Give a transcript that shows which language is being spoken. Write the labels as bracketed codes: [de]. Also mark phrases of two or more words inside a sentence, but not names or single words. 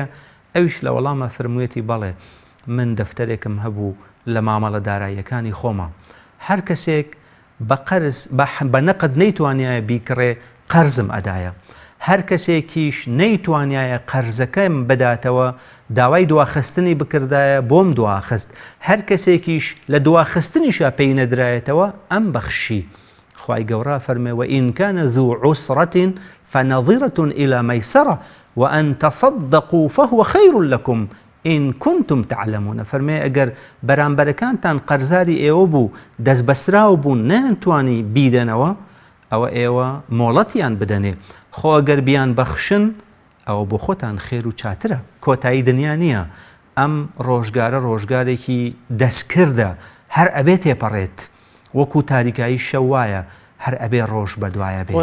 [ckb] ئەویش لە وەڵامە فەرموویەتی بەڵێ من دەفتەرێکم هەبوو لە مامەڵە داراییەکانی خۆمە، هەر کەسێک بە قەرز بە نەقد نەیتوانایە بیکڕێ قەرزم ئەدایە، هەر کەسێکیش نەیتوانایە قەرزەکەم بداتەوە داوای دواخستنی بکردایە بۆم دواخست، هەر کەسێکیش لە دواخستنیشە پێی نەدرایەتەوە ئەم بەخشی. خوای گەورە فەرمێ [ar] وئین کان ذو عسرة فنظرة إلى ميسرة وأن تصدقوا فهو خير لكم إن كنتم تعلمون. [ckb] فەرمێ ئەگەر بەرامبەرەکانتان قەرزاری ئێوە بوو دەست بەسراو بوون نەیانتوانی بیدەنەوە ئەوە ئێوە مۆڵەتیان بدەنێ، خۆ ئەگەر بیان بەخشن ئەوە بۆ خۆتان خێر و چاترە، کۆتایی دنیا نییە. ئەم ڕۆژگارە ڕۆژگارێکی دەستکردە، هەر ئەبێ تێپەڕێت وەکو تاریکایی شەوایە، هەر ئەبێ ڕۆژ بەدوایە بێت،